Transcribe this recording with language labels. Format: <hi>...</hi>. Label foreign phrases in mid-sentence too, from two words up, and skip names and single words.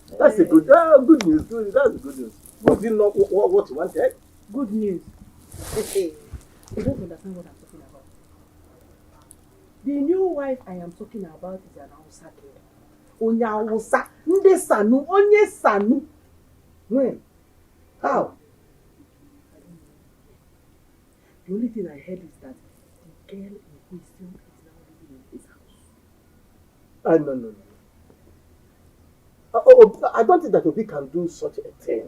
<en>That's a good news. That's good news. Was it not what you wanted? Good news. You don't understand what I'm talking about. The new wife I am talking about is an Hausa girl.</en> <ig>Onya Hausa, Nde Sanu, Onye Sanu.</ig> <en>When? How? The only thing I heard is that the girl in question is now living in his house. No. I don't think that Obi can do such a thing.</en>